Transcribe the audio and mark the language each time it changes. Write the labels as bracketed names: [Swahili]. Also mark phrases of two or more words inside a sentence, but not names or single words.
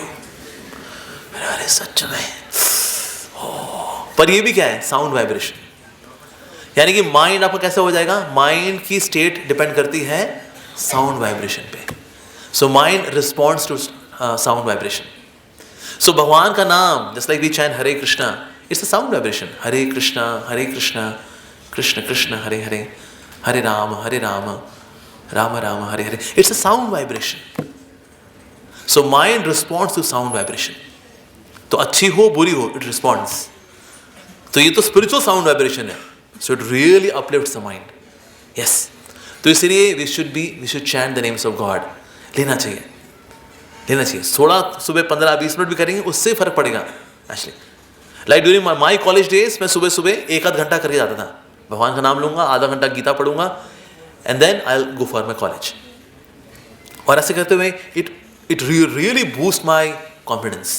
[Hindi] अरे सच में। पर ये भी क्या है? [English] sound vibration. [Hindi] यानी कि माइंड आपका कैसे हो जाएगा? माइंड की स्टेट डिपेंड करती है [English] sound vibration [Hindi] पे। [English] So mind responds to sound vibration. [Hindi] सो भगवान का नाम, [English] Just like we chant हरे कृष्णा, It's a sound vibration. [Sanskrit] हरे कृष्णा कृष्ण कृष्ण हरे हरे, हरे राम राम राम हरे हरे। [English] It's a sound vibration. So mind responds to sound vibration. [Hindi] तो अच्छी हो बुरी हो, [English] it responds. [Hindi] तो ये तो [English] spiritual sound vibration [Hindi] है। [English] So it really uplifts the mind. Yes, [Hindi] तो इसलिए [English] we should chant the names of God. [Hindi] लेना चाहिए। थोड़ा सुबह 15-20 मिनट भी करेंगे, उससे फर्क पड़ेगा एक्चुअली। [English] Like during my college days, [Hindi] मैं सुबह 1-8 घंटा करके जाता था। भगवान का नाम लूंगा, आधा घंटा गीता पढ़ूंगा, [English] and then I will go for my college. [Hindi] और ऐसे करते हुए [English] it really boost my confidence.